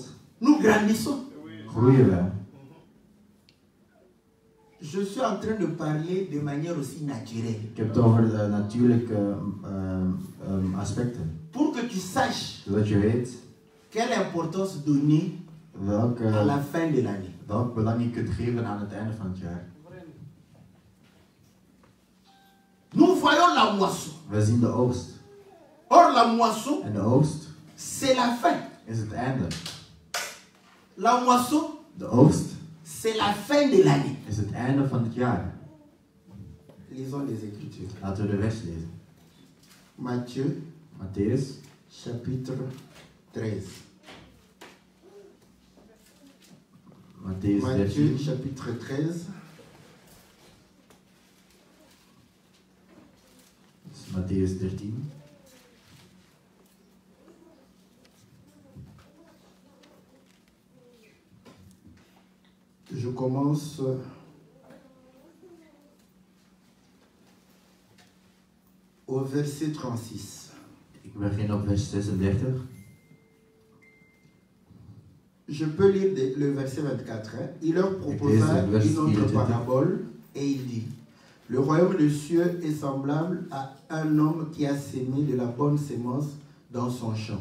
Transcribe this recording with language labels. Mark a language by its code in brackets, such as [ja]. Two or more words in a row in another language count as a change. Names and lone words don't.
[fr] nous grandissons. [nl] groeien wij. [fr] Je suis en train de parler de manière aussi naturelle. [nl] Ik heb het over natuurlijke aspecten. [fr] Pour que tu saches [nl] Zodat je weet [fr] quelle importance donner à la fin de l'année. [nl] welk belang je kunt geven aan het einde van het jaar. [fr] Nous voyons la moisson. [nl] We zien de oogst. [fr] Or la moisson, [nl] En de oogst [fr] c'est la fin. [nl] is het einde. [fr] La moisson, [nl] De oogst [fr] c'est la fin de l'année. [nl] is het einde van het jaar. [fr] Lisons les Écritures. [nl] Laten we de vers lezen. [fr] Matthieu, [nl] Matthäus, [fr] chapitre 13. [nl] Matthäus [fr] Matthieu, 13. chapitre 13. [nl] Matthäus 13. [fr] Je commence au verset 36. [nl] Ik begin op vers 36. [fr] Je peux lire le verset 24. Hein. Il leur proposa Et les- une autre 24. parabole et il dit: Le royaume des cieux est semblable à un homme qui a sémé de la bonne sémence dans son champ.